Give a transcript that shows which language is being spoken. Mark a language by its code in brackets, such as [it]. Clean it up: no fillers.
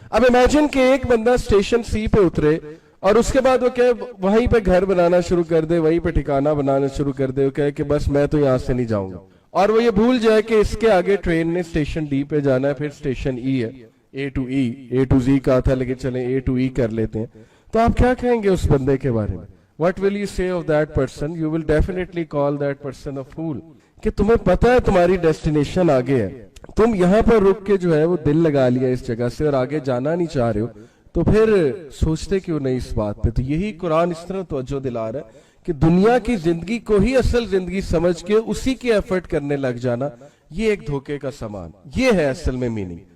[ur] اب امیجن کہ ایک بندہ سٹیشن سی پہ اترے اور اس کے بعد وہ کہے وہیں پہ گھر بنانا شروع کر دے, وہیں پہ ٹھکانہ بنانا شروع کر دے, وہ کہے کہ بس میں تو یہاں سے نہیں جاؤں گا, اور وہ یہ بھول جائے کہ اس کے آگے ٹرین نے سٹیشن ڈی پہ جانا ہے, پھر سٹیشن ای ہے, اے ٹو ای, اے ٹو زی کہا تھا لیکن چلیں اے ٹو ای کر لیتے ہیں. تو آپ کیا کہیں گے اس بندے کے بارے میں؟ [en] What will you say of that person? You will definitely call that person a fool. [ur] کہ تمہیں پتا ہے تمہاری ڈیسٹینیشن آگے ہے, تم یہاں پر رک کے جو ہے وہ دل لگا لیا اس جگہ سے اور آگے جانا نہیں چاہ رہے ہو, تو پھر سوچتے کیوں نہیں اس بات پہ؟ تو یہی قرآن اس طرح توجہ دلا رہا ہے کہ دنیا کی زندگی کو ہی اصل زندگی سمجھ کے اسی کی ایفرٹ کرنے لگ جانا, یہ ایک دھوکے کا سامان, یہ ہے اصل میں میننگ.